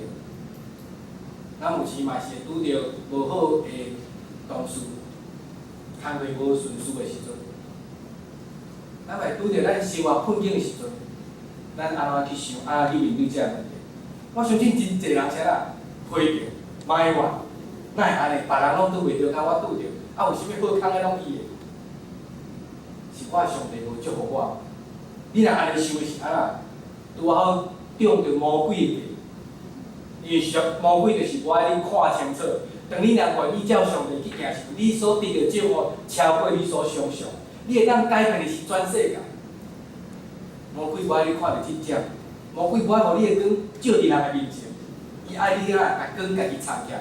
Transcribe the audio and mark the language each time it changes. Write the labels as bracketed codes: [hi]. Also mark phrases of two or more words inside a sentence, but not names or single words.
[nan] 咱有时嘛是会拄着无好的同事，工课无顺遂的时阵，咱会拄着咱生活困境的时阵，咱安怎去想，安怎去面对这个问题？我相信真侪人啥啦，批评、埋怨，哪会安尼？别人拢拄袂着，甲我拄着，有啥物好康的拢伊的，是我上帝无祝福我。你若安尼想的是安怎？拄好中着魔鬼的。因为魔鬼就是无爱你看清楚。当你若愿意照上帝去行时，你所得到祝福超过你所想象。你会当改变的是全世界。魔鬼无爱你看到真正，魔鬼无爱互你的光照伫人的面前，伊爱你啊，把光家己藏起来。